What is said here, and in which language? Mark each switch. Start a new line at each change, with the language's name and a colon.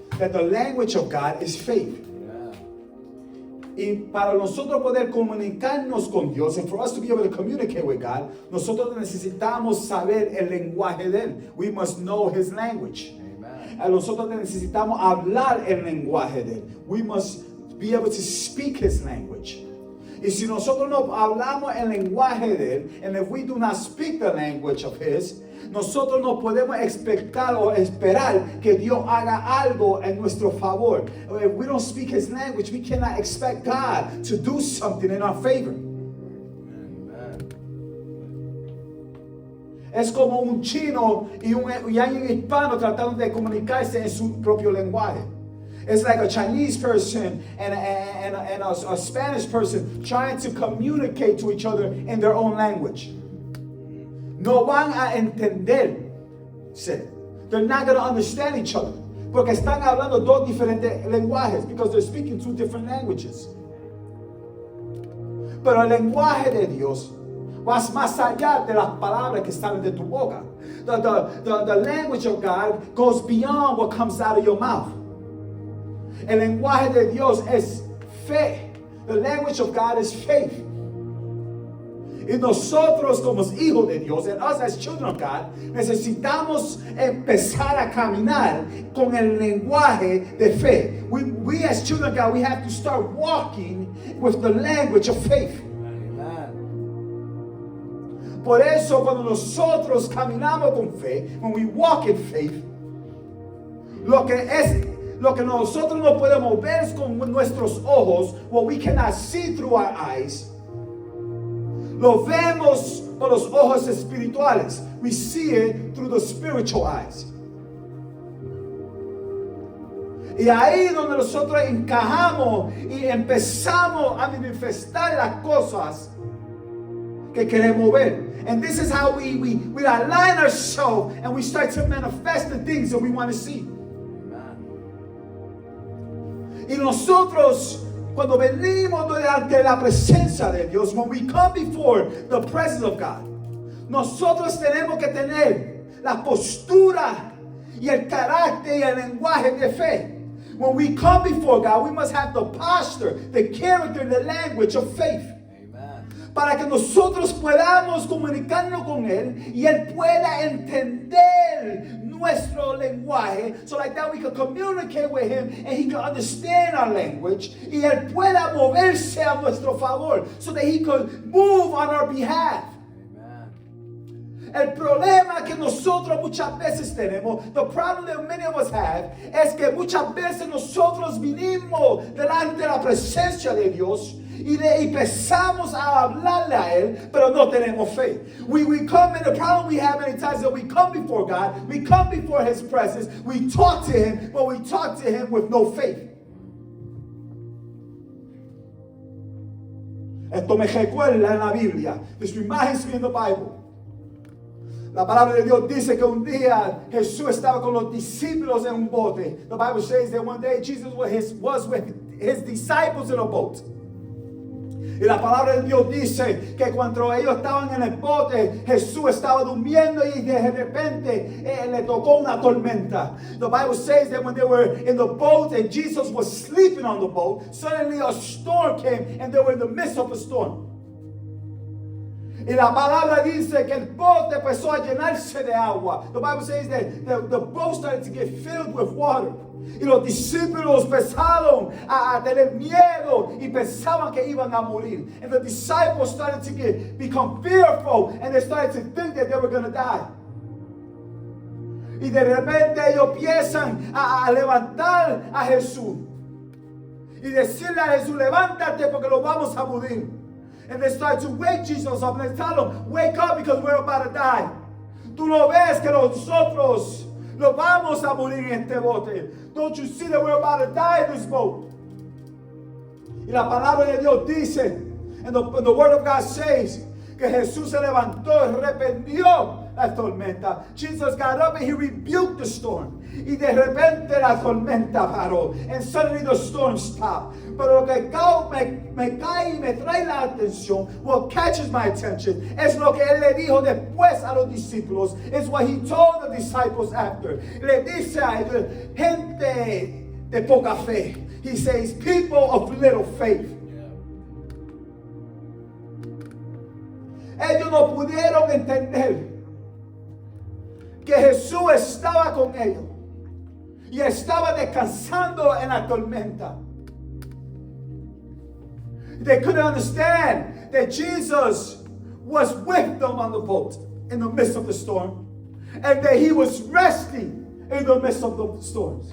English: That the language of God is faith.
Spanish: Y para nosotros poder comunicarnos con Dios,
English: and for us to be able to communicate with God,
Spanish: nosotros necesitamos saber el lenguaje de Él.
English: We must know His language.
Spanish: Nosotros necesitamos hablar el lenguaje de Él.
English: We must be able to speak His language.
Spanish: Y si nosotros no hablamos el lenguaje de Él,
English: and if we do not speak the language of His,
Spanish: nosotros no podemos expectar o esperar que Dios haga algo en nuestro favor.
English: If we don't speak His language, we cannot expect God to do something in our favor.
Spanish: Es como un chino y un hispano tratando de comunicarse en su propio lenguaje.
English: It's like a Chinese person and a Spanish person trying to communicate to each other in their own language.
Spanish: No van a entenderse.
English: They're not going to understand each other.
Spanish: Porque están hablando dos diferentes lenguajes,
English: because they're speaking two different languages.
Spanish: Pero el lenguaje de Dios va más allá de las palabras que salen de tu boca.
English: The language of God goes beyond what comes out of your mouth.
Spanish: El lenguaje de Dios es fe.
English: The language of God is faith.
Spanish: Y nosotros como hijos de Dios,
English: and us as children of God,
Spanish: necesitamos empezar a caminar con el lenguaje de fe.
English: We as children of God, we have to start walking with the language of faith.
Spanish: Por eso cuando nosotros caminamos con fe,
English: when we walk in faith,
Spanish: lo que nosotros no podemos ver con nuestros ojos,
English: what we cannot see through our eyes,
Spanish: lo vemos por los ojos espirituales.
English: We see it through the spiritual eyes.
Spanish: Y ahí donde nosotros encajamos y empezamos a manifestar las cosas que queremos ver.
English: And this is how we align ourselves and we start to manifest the things that we want to see.
Spanish: Y nosotros, cuando venimos delante la presencia de Dios,
English: when we come before the presence of God,
Spanish: nosotros tenemos que tener la postura y el carácter y el lenguaje de fe.
English: When we come before God, we must have the posture, the character, and the language of faith.
Spanish: Para que nosotros podamos comunicarnos con Él y Él pueda entender nuestro lenguaje,
English: so like that we can communicate with Him and He can understand our language,
Spanish: y Él pueda moverse a nuestro favor,
English: so that He could move on our behalf.
Spanish: El problema que nosotros muchas veces tenemos,
English: the problem that many of us have,
Spanish: es que muchas veces nosotros vinimos delante de la presencia de Dios y empezamos a hablarle a Él, pero no tenemos fe.
English: We come, and the problem we have many times is that we come before God, we come before His presence, we talk to Him, but we talk to Him with no faith.
Spanish: Esto me recuerda en la Biblia.
English: This reminds me in the Bible.
Spanish: La palabra de Dios dice que un día Jesús estaba con los discípulos en un bote.
English: The Bible says that one day Jesus was with His disciples in a boat.
Spanish: Y la palabra de Dios dice que cuando ellos estaban en el bote, Jesús estaba durmiendo y de repente le tocó una tormenta.
English: The Bible says that when they were in the boat and Jesus was sleeping on the boat, suddenly a storm came and they were in the midst of a storm.
Spanish: Y la palabra dice que el bote empezó a llenarse de agua.
English: The Bible says that the boat started to get filled with water.
Spanish: Y los discípulos empezaron a tener miedo y pensaban que iban a morir.
English: And the disciples started to become fearful, and they started to think that they were going to die.
Spanish: Y de repente ellos empiezan a levantar a Jesús y decirle a Jesús, levántate porque lo vamos a morir.
English: And they start to wake Jesus up and they tell him, wake up because we're about to die.
Spanish: Tú no ves que nosotros nos vamos a morir en este bote.
English: Don't you see that we're about to die in this boat?
Spanish: Y la palabra de Dios dice,
English: and the word of God says,
Spanish: que Jesús se levantó y reprendió la tormenta.
English: Jesus got up and He rebuked the storm.
Spanish: Y de repente la tormenta paró.
English: And suddenly the storm stopped.
Spanish: Pero lo que me cae y me trae la atención,
English: what catches my attention,
Spanish: es lo que Él le dijo después a los discípulos.
English: It's what He told the disciples after.
Spanish: Le dice a ellos, gente de poca fe.
English: He says, people of little faith.
Spanish: Ellos no pudieron entender que Jesús estaba con ellos y estaba descansando en la tormenta.
English: They couldn't understand that Jesus was with them on the boat in the midst of the storm, and that He was resting in the midst of the storms.